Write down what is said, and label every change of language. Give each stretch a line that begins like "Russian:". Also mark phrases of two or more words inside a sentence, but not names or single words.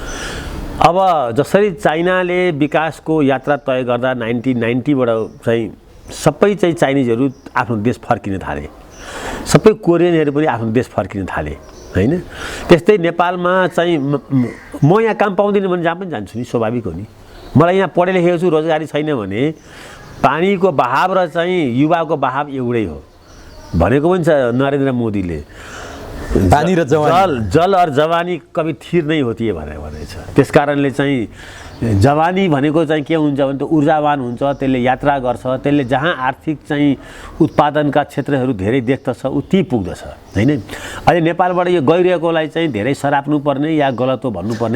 Nepali: अब जसरी चाइनाले विकासको यात्रा तय गर्दा 1990बाट चाहिँ सबै चाहिँ चाइनिजहरू आफ्नो देश फर्किन थाले, सबै कोरियनहरू पनि आफ्नो देश फर्किन थाले होइन। त्यस्तै नेपालमा चाहिँ म यहाँ काम पाउँदिनँ भने जहाँ पनि जान्छु नि, स्वाभाविक हो नि। मलाई यहाँ पढे लेखेको छु, रोजगारी छैन भने पानीको बहाव र चाहिँ युवाको बहाव एउटै हो भनेको पनि छ नरेन्द्र मोदीले। पानी र जवानी,
Hindi: जल और जवानी कभी थिर नहीं होती है भनेछ।
Nepali: त्यस कारणले चाहिँ जवानी भनेको चाहिँ के हुन्छ भने त ऊर्जावान हुन्छ, त्यसले यात्रा गर्छ, त्यसले जहाँ आर्थिक चाहिँ उत्पादनका क्षेत्रहरू धेरै देख्दछ उति पुग्दछ होइन। अहिले नेपालबाट यो गइरहेकोलाई चाहिँ धेरै सराप्नु पर्ने या गलत हो भन्नुपर्ने